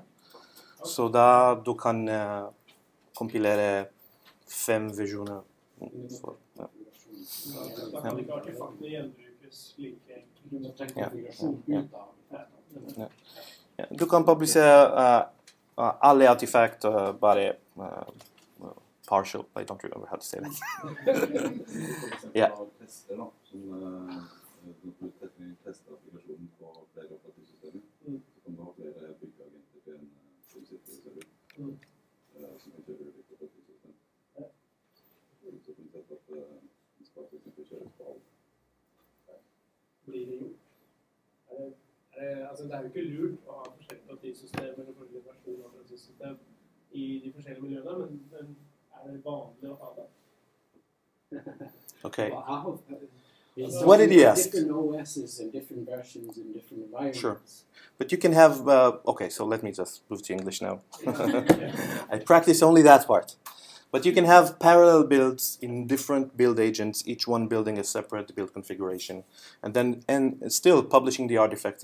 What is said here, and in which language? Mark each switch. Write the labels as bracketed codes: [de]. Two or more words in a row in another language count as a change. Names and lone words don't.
[no] Så da du kan kompilere 5 versjoner. Da kan ikke artefaktene gjenbrukes like enkelt. Du må trekke konfigurasjon ut av. Du kan publisere alle artefakt bare partial. [en] I don't remember how to say that. [no] Ja. Teste applikasjonen på flere operativsystemer, så kan du ha flere byggeagenter til en solsitterserver som kan kjøre ulike operativsystem. Så kan du sette at den skal for eksempel kjøres på alt. Blir det gjort? Altså, det jo ikke lurt å ha forskjellige operativsystemer eller forskjellige versjoner av operativsystem i de forskjellige miljøene, men det vanlig å ha det? [en] Okay. What did you ask? Different OSs and different versions and different environments. Sure. But you can have, okay, so let me just move to English now. I practice only that part. But you can have parallel builds in different build agents, each one building a separate build configuration, and still publishing the artifact.